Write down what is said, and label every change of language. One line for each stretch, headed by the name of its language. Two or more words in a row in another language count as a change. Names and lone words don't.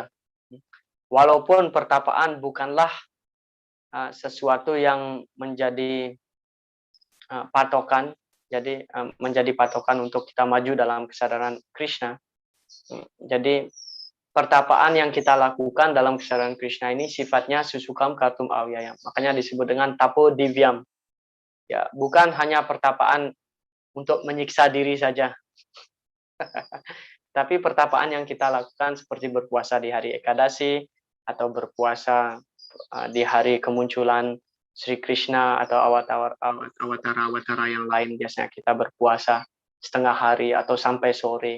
Indonesian: Walaupun pertapaan bukanlah sesuatu yang menjadi patokan, jadi menjadi patokan untuk kita maju dalam kesadaran Krishna. Jadi pertapaan yang kita lakukan dalam kesadaran Krishna ini sifatnya
Sanskrit: susukam kartum avyayam.
Indonesian: Makanya disebut dengan
Sanskrit: tapo divyam.
Indonesian: Ya, bukan hanya pertapaan untuk menyiksa diri saja. Tapi pertapaan yang kita lakukan seperti berpuasa di hari Ekadasi atau berpuasa di hari kemunculan Sri Krishna atau awatara yang lain, biasanya kita berpuasa setengah hari atau sampai sore.